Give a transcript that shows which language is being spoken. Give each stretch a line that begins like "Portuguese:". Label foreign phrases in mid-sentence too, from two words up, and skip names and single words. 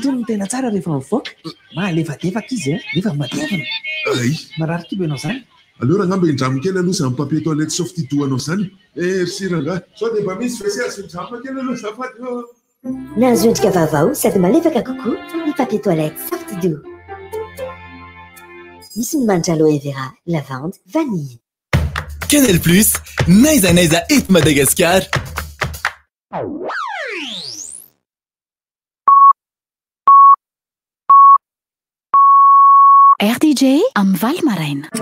Malagasy: Tony tena tsara rehefa mivoaka. Malefadefaka izy nefa matevana. Ay. Marary kibo ianao zany. Alors ngamba indramo kely aloha zany
French: papier toilette
Malagasy: soft toa anao zany. Merci ranga. Sao dia mba misy WC azo indramo kely aloha azafady. Nahazo endrika vaovao sady malefaka kokoa ny
French: papier toilette soft doux.
Malagasy: misy ny manitra aloe vera, lavande, vanille. Canal Plus, naiza eto Madagascar. RDJ amin'ny Val Maraina.